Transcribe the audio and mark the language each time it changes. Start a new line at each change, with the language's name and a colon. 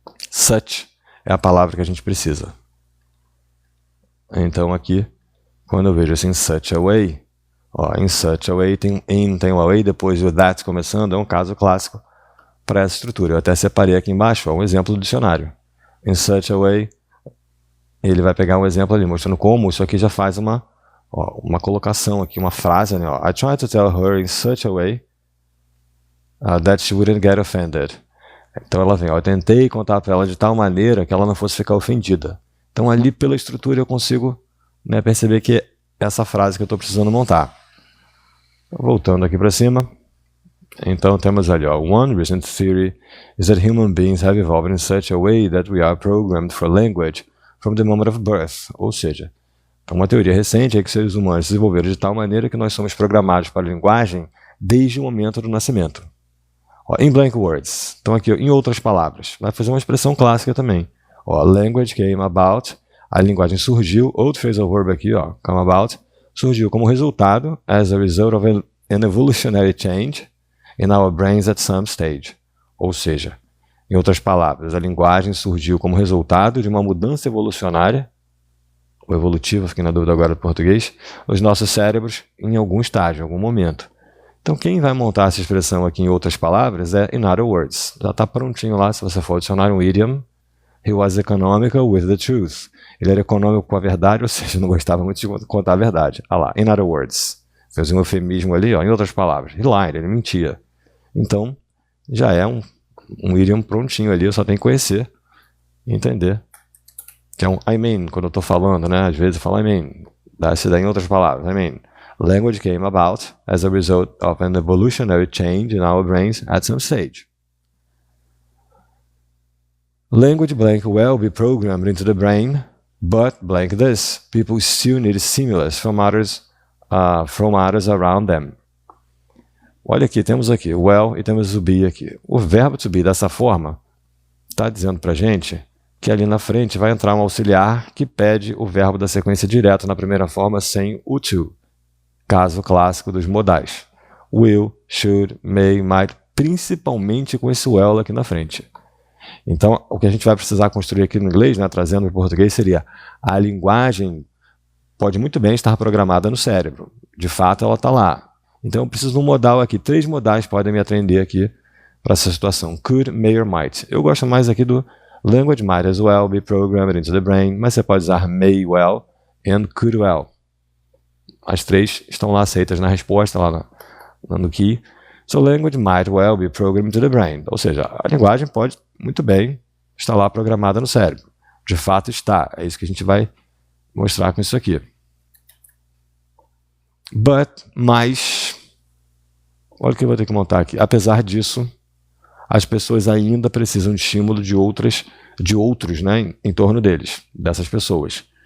Portuguese: Such é a palavra que a gente precisa. Então aqui, quando eu vejo assim,
English: in such a way,
Portuguese: ó, in such a way, tem in, tem o away, depois o that começando, é um caso clássico para essa estrutura. Eu até separei aqui embaixo, ó, um exemplo do dicionário.
English: In such a way,
Portuguese: ele vai pegar um exemplo ali, mostrando como isso aqui já faz uma colocação aqui, uma frase, né?
English: Ó, I tried to tell her in such a way that she wouldn't get offended.
Portuguese: Então ela vem, ó, eu tentei contar para ela de tal maneira que ela não fosse ficar ofendida. Então ali pela estrutura eu consigo, né, perceber que é essa frase que eu estou precisando montar. Voltando aqui para cima, então temos ali, ó,
English: one recent theory is that human beings have evolved in such a way that we are programmed for language from the moment of birth.
Portuguese: Ou seja, uma teoria recente é que seres humanos se desenvolveram de tal maneira que nós somos programados para a linguagem desde o momento do nascimento. Ó,
English: in blank words.
Portuguese: Então aqui, ó, em outras palavras. Vai fazer uma expressão clássica também. Ó,
English: language came about.
Portuguese: A linguagem surgiu. Outro phrasal verb aqui, ó, come about. Surgiu como resultado,
English: as a result of an evolutionary change in our brains at some stage.
Portuguese: Ou seja, em outras palavras, a linguagem surgiu como resultado de uma mudança evolucionária, ou evolutiva, fiquei na dúvida agora do português, nos nossos cérebros em algum estágio, em algum momento. Então, quem vai montar essa expressão aqui em outras palavras é
English: in other words.
Portuguese: Já está prontinho lá, se você for adicionar um idiom.
English: He was economical with the truth.
Portuguese: Ele era econômico com a verdade, ou seja, não gostava muito de contar a verdade. Ah lá,
English: in other words.
Portuguese: Fez um eufemismo ali, ó, em outras palavras.
English: He lied,
Portuguese: ele mentia. Então, já é um idiom prontinho ali, eu só tenho que conhecer e entender. Que é um
English: I mean,
Portuguese: quando eu estou falando, né? Às vezes eu falo I mean. Dá-se daí em outras palavras, I mean.
English: Language came about as a result of an evolutionary change in our brains at some stage. Language blank will be programmed into the brain, but blank this, people still need stimulus from others around them.
Portuguese: Olha aqui, temos aqui o well e temos o be aqui. O verbo to be dessa forma está dizendo para a gente que ali na frente vai entrar um auxiliar que pede o verbo da sequência direto na primeira forma sem o to. Caso clássico dos modais. Will, should, may, might, principalmente com esse well aqui na frente. Então, o que a gente vai precisar construir aqui no inglês, né, trazendo para o português, seria a linguagem pode muito bem estar programada no cérebro. De fato, ela está lá. Então, eu preciso de um modal aqui. 3 modais podem me atender aqui para essa situação. Could, may or might. Eu gosto mais aqui do
English: language might as well be programmed into the brain,
Portuguese: mas você pode usar
English: may well and could well.
Portuguese: As 3 estão lá aceitas na resposta, lá no key.
English: So language might well be programmed into the brain.
Portuguese: Ou seja, a linguagem pode muito bem estar lá programada no cérebro. De fato está. É isso que a gente vai mostrar com isso aqui.
English: But,
Portuguese: mas, olha o que eu vou ter que montar aqui. Apesar disso, as pessoas ainda precisam de estímulo de outros, né, em torno deles, dessas pessoas.